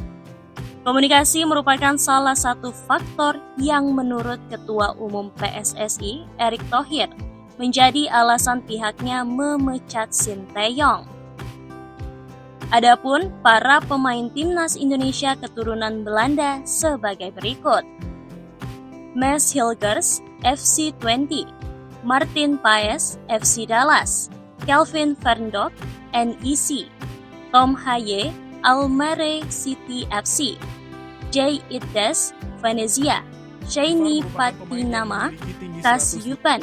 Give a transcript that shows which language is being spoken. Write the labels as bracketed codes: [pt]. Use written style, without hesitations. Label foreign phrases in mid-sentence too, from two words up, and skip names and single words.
[id] Komunikasi merupakan salah satu faktor yang menurut Ketua Umum PSSI, Erick Thohir, menjadi alasan pihaknya memecat Shin Tae-yong. Adapun para pemain Timnas Indonesia keturunan Belanda sebagai berikut. Maes Hilgers, FC Twente, Martin Paes, FC Dallas, Kelvin Verndorp, NEC, Tom Haye, Almere City FC, Jay Itdes, Venezia, Shani Patinama, Kas Yupan,